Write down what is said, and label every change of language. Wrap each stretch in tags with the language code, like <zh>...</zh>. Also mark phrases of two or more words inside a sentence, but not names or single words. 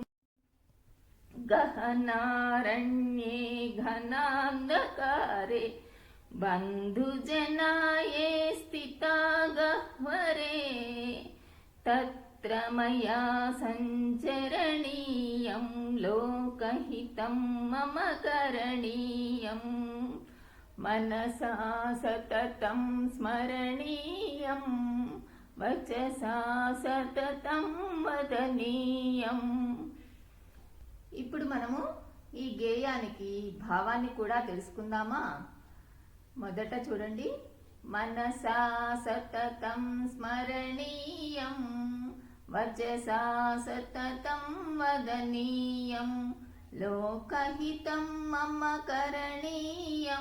<sa>गहनारण्ये घनान्धकारे बन्धुजनाये स्थिता गह्वरे, तत्र मया सञ्चरणीयं, लोकहितं मम करणीयं, मनसा सततं स्मरणीयं, वचसा सततं वदनीयं.</sa> <te>ఇప్పుడు మనము ఈ గేయానికి భావాన్ని కూడా తెలుసుకుందామా? మొదట చూడండి.</te> <sa>మనసా సతతం స్మరణీయం, వచసా సతతం వదనీయం, లోకహితం మమ కరణీయం.</sa>